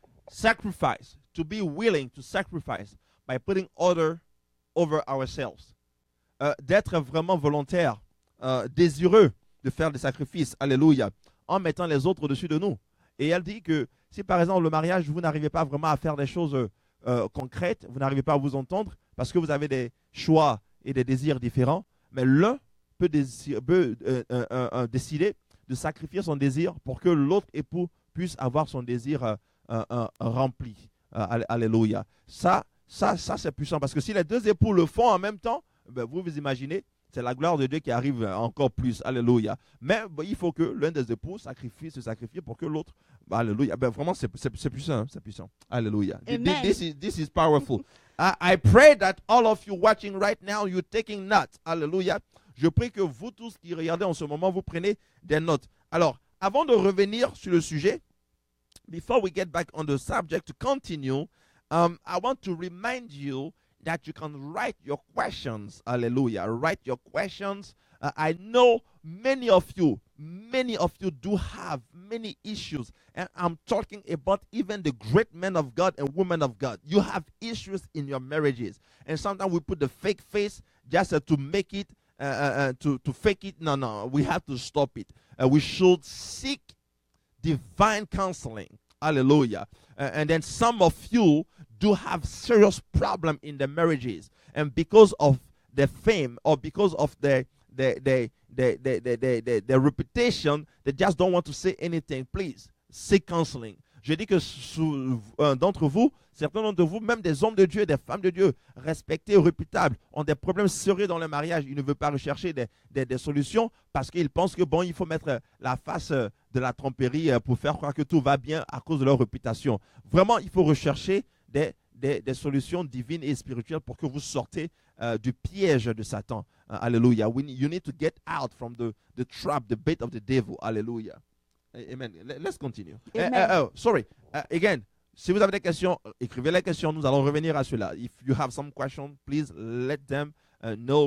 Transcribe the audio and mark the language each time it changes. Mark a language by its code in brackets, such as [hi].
[en] Sacrifice, to be willing to sacrifice by putting other over ourselves. [fr] D'être vraiment volontaire, désireux de faire des sacrifices, alléluia, en mettant les autres au-dessus de nous. Et elle dit que si par exemple le mariage, vous n'arrivez pas vraiment à faire des choses concrètes, vous n'arrivez pas à vous entendre parce que vous avez des choix et des désirs différents, mais l'un peut décider de sacrifier son désir pour que l'autre époux puisse avoir son désir rempli. Alléluia. Ça c'est puissant parce que si les deux époux le font en même temps, ben, vous imaginez, c'est la gloire de Dieu qui arrive encore plus. Alléluia. Mais il faut que l'un des époux se sacrifie pour que l'autre. Alléluia. Ben, vraiment, c'est puissant. Hein? C'est puissant. Alléluia. [en] This is powerful. I pray that all of you watching right now, you're taking notes. Alléluia. [fr] Je prie que vous tous qui regardez en ce moment, vous prenez des notes. Alors, avant de revenir sur le sujet, [en] before we get back on the subject to continue, I want to remind you that you can write your questions. Hallelujah. Write your questions. I know many of you do have many issues. And I'm talking about even the great men of God and women of God. You have issues in your marriages. And sometimes we put the fake face just to make it, to fake it. No. We have to stop it. We should seek divine counseling. Hallelujah. And then some of you do have serious problem in their marriages. And because of the fame or because of the their reputation, they just don't want to say anything. Please, seek counseling. [fr] Je dis que d'entre vous, certains d'entre vous, même des hommes de Dieu, des femmes de Dieu, respectés, réputables, ont des problèmes sérieux dans le mariage. Ils ne veulent pas rechercher des solutions parce qu'ils pensent que bon, il faut mettre la face de la tromperie pour faire croire que tout va bien à cause de leur réputation. Vraiment, il faut rechercher des solutions divines et spirituelles pour que vous sortez du piège de Satan. Alléluia. [en] You need to get out from the trap, the bait of the devil. Alléluia. Amen. Let's continue. Sorry. [fr] Again, si vous avez des questions, écrivez les questions. Nous allons revenir à cela. [en] If you have some questions, please let them know.